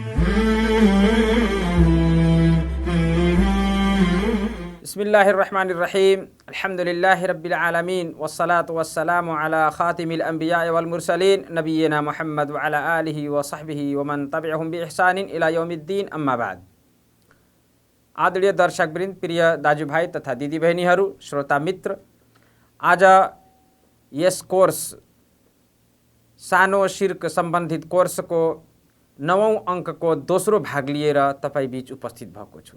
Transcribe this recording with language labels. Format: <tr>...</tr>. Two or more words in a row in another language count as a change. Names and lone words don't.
<ar>بسم الله الرحمن الرحيم الحمد لله رب العالمين والصلاة والسلام على خاتم الأنبياء والمرسلين نبينا محمد وعلى آله وصحبه ومن تبعهم بإحسان إلى يوم الدين أما بعد.</ar> <ne>आदरणीय दर्शकवृन्द, प्रिय दाजुभाइ तथा दिदीबहिनीहरू, श्रोता मित्र, आज यस कोर्स सानो शिर्क सम्बन्धित कोर्सको 9औं अङ्कको दोस्रो भाग लिएर तपाईँ बीच उपस्थित भएको छु।</ne>